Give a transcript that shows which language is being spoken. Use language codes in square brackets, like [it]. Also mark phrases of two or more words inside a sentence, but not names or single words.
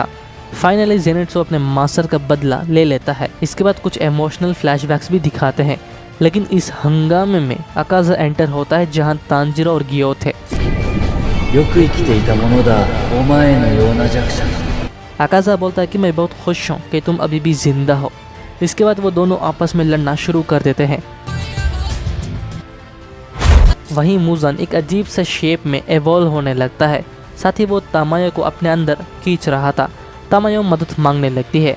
[hi] फाइनली ज़ेनिट्सु अपने मास्टर का बदला ले लेता है। इसके बाद कुछ [en] emotional flashbacks [hi] भी दिखाते हैं, लेकिन इस हंगामे में अकाज़ा एंटर होता है जहां तांजिरो और गियो थे। [ja] よく生きていたものだ、お前のような弱者が。 [hi] अकाज़ा बोलता है कि मैं बहुत खुश हूँ कि तुम अभी भी जिंदा हो। इसके बाद वो दोनों आपस में लड़ना शुरू कर देते हैं। वहीं मुज़न एक अजीब सा शेप में एवॉल्व होने लगता है। साथ ही वो तामायो को अपने अंदर खींच रहा था। तामायो मदद मांगने लगती है।